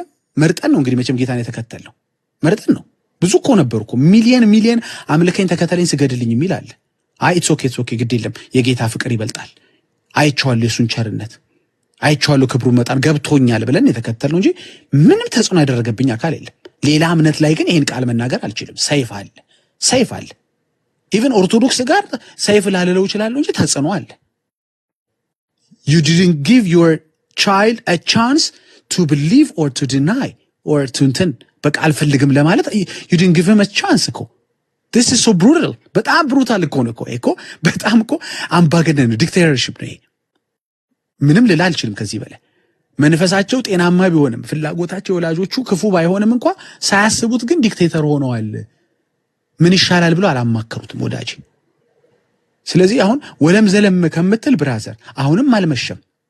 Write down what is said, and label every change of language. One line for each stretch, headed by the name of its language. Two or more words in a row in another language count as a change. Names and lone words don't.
Amharic: መርጠን ነው እንግዲህ መቼም ጌታን የተከተልነው መርጠን ነው። ብዙ እኮ ነበሩ እኮ ሚሊየን አምልከኝ ተከተለኝ ስገድልኝ የሚል አለ። አይ
English: it's okay
Amharic: ግድ የለም የጌታ ፍቅር ይበልጣል። አይቼዋለሁ የሱን ቸርነት፣ አይቼዋለሁ ክብሩን መጣን ገብቶኛል ብለን የተከተልነው እንጂ ምንም ተጽዕኖ ያደረገብኝ አካል የለም። ሌላ እምነት ላይ ግን ይሄን ቃል መናገር አልችልም። ሰይፍ አለ። ኢቨን ኦርቶዶክስ ጋር ሰይፍ ላልለው እችላለሁ እንጂ ተጽዕኖ አለ።
English: you didn't give your child a chance to believe or to deny or to
Amharic: እንትን በቃ አልፈልግም ለማለት
English: you didn't give him a chance
Amharic: እኮ
English: this is so brutal።
Amharic: በጣም ብሩታል እኮ ነው እኮ በጣም እኮ አምባገነን ነው፣ ዲክቴተርሺፕ ነው። ምንም ልል አልችልም ከዚህ በላይ። መንፈሳቸው ጤናማ ቢሆንም ፍላጎታቸው ወላጆቹ ክፉ ባይሆንም እንኳ ሳያስቡት ግን ዲክቴተር ሆነዋል። ምን ይሻላል ብሎ አላማከሩትም ወዳጅ። ስለዚህ አሁን ወለም ዘለም ከምትል ብራዘር አሁንም አልመሸም።